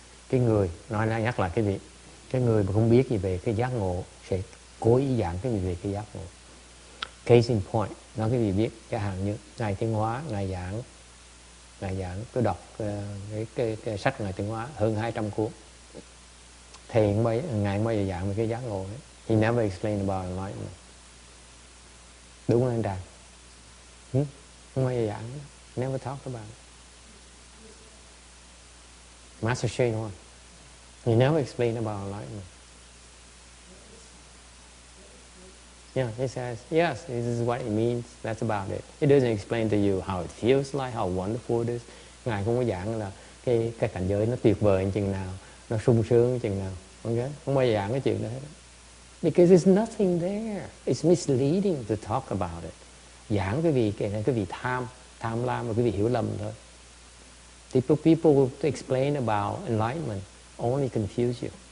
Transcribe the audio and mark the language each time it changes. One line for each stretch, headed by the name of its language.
Vietnamese: Cái người nhắc lại cái người mà không biết gì về cái giác ngộ sẽ cố ý giảng cái gì về cái giác ngộ.
English: Case in point,
Vietnamese: nói cái gì biết, chẳng hạn như Ngài Tiến Hóa, Ngài giảng, tôi đọc cái sách Ngài Tiến Hóa hơn 200 cuốn. Thầy Ngài mới giảng về cái giác ngộ ấy.
English: He never explained about enlightenment.
Vietnamese: Đúng không anh Tràng? Không bao giờ giảng,
English: never talk about it. Master Shane Huang, he never explained about enlightenment. Yeah, he says, yes, this is what it means, that's about it. It doesn't explain to you how it feels like, how wonderful it is.
Vietnamese: Ngài không có giảng là cái cảnh giới nó tuyệt vời chừng nào, nó sung sướng chừng nào. Okay? Không bao giờ giảng cái chuyện đó hết.
English: Because there's nothing there. It's misleading to talk about it.
Vietnamese: Giảng cái vị tham lam và cái vị hiểu lầm thôi.
English: People who explain about enlightenment only confuse you.